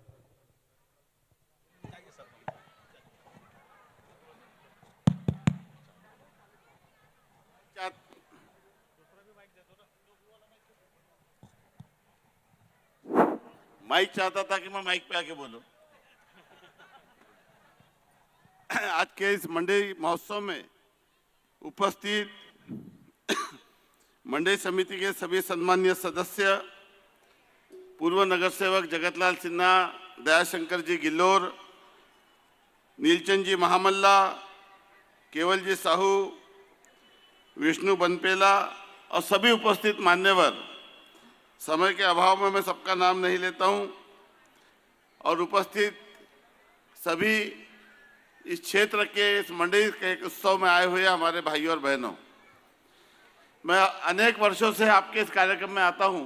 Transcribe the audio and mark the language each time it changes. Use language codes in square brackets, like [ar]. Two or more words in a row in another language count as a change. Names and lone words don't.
[hi] माइक चाहता था कि मैं माइक पे आके बोलूं। आज के इस मंडई महोत्सव में उपस्थित मंडई समिति के सभी सम्मानीय सदस्य, पूर्व नगर सेवक जगतलाल सिन्हा, दयाशंकर जी गिल्लोर, नीलचंद जी महामल्ला, केवल जी साहू, विष्णु बनपेला और सभी उपस्थित मान्यवर, समय के अभाव में मैं सबका नाम नहीं लेता हूं। और उपस्थित सभी इस क्षेत्र के, इस मंडई के उत्सव में आए हुए हमारे भाइयों और बहनों, मैं अनेक वर्षों से आपके इस कार्यक्रम में आता हूं।